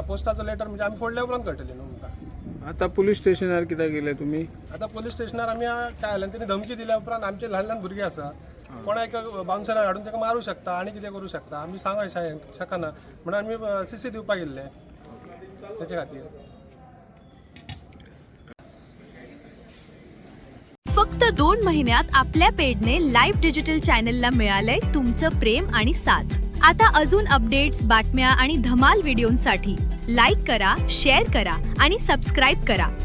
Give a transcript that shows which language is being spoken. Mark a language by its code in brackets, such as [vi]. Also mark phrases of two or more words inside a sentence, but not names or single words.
[kok] पोस्टाचो लेटर म्हणजे आमी फोडल्या उपरांत कळटली न्हू आमकां. आतां पुलीस स्टेशनार कित्याक गेले तुमी आतां पुलीस स्टेशनार आमी काय जालें तेणी धमकी दिल्या उपरांत आमचे ल्हान ल्हान भुरगीं आसा कोणाक बाउन्सराक हाडून ताका मारूं शकता आनी कितें करूं शकता आमी सांगूंक शकना म्हणून आमी CC दिवपाक गेल्ले तेचे खातीर. [mr] फक्त 2 महिन्यात आपल्या पेडने लाईव्ह डिजिटल चॅनलला मिळालंय तुमचं प्रेम आणि साथ. आता अजून अपडेट्स, बातम्या आणि धमाल व्हिडिओंसाठी लाईक करा, शेअर करा आणि सबस्क्राईब करा.